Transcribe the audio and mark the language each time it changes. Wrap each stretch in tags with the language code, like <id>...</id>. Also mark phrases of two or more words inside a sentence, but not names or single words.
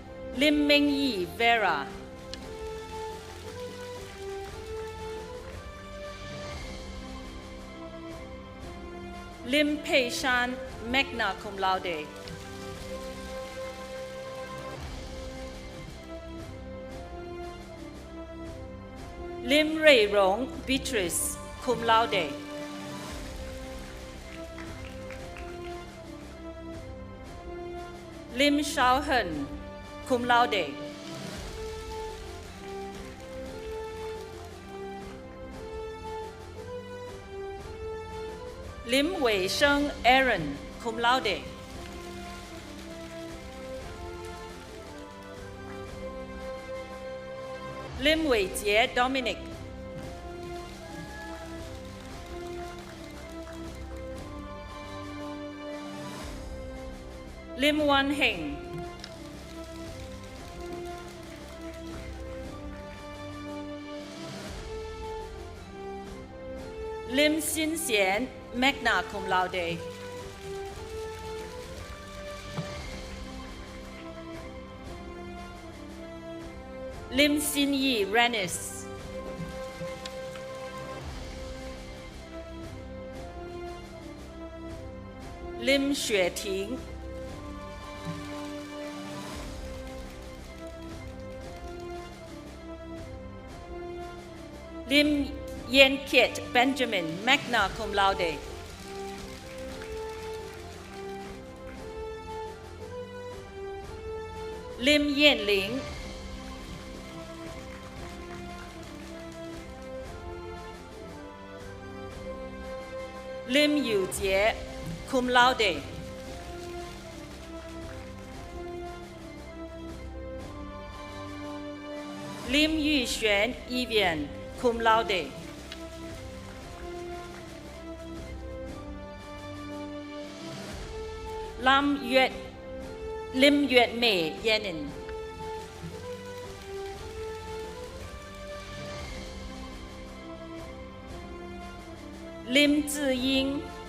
<la>Lim Ming Yi Vera, Lim Pei Shan, magna cum laude. Lim Rui Rong, Beatrice, cum laude. Lim Shao Hen, cum laude. Lim Wei Sheng Aaron, cum laude. Lim Wei Jie Dominic. Lim Wan Heng. Lim Xin Xian, magna cum laude. Lim Xin Yi Renis. Lim Xue Ting. Lim Yen Kiet Benjamin, magna cum laude. Lim Yen Ling. Lim Yu Jie, cum laude. Lim Yu Xuan Evian, cum laude. Lim Yuet Mei Yenin. Lim Ziying.</la>